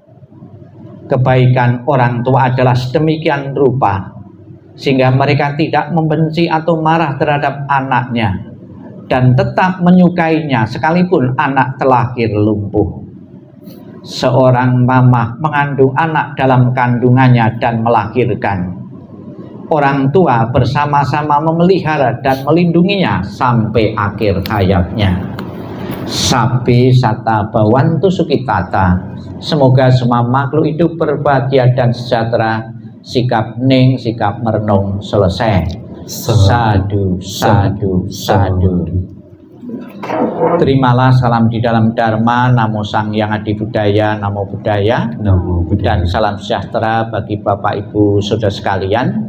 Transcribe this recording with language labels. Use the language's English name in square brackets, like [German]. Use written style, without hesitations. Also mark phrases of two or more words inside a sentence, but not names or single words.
[Indonesian] Kebaikan orang tua adalah sedemikian rupa, sehingga mereka tidak membenci atau marah terhadap anaknya, dan tetap menyukainya sekalipun anak terlahir lumpuh. Seorang mamah mengandung anak dalam kandungannya dan melahirkan. Orang tua bersama-sama memelihara dan melindunginya sampai akhir hayatnya. [Pali] Sabi sata bawantu sukitata. [Indonesian] Semoga semua makhluk hidup berbahagia dan sejahtera. Sikap ning, sikap merenung selesai. [Pali] Sadu, sadu, sadu. [Indonesian] Terimalah salam di dalam Dharma, [Pali] Namo Sang Hyang Adi Budaya, Namo Buddhaya, [Indonesian] dan salam sejahtera bagi Bapak Ibu Saudara sekalian.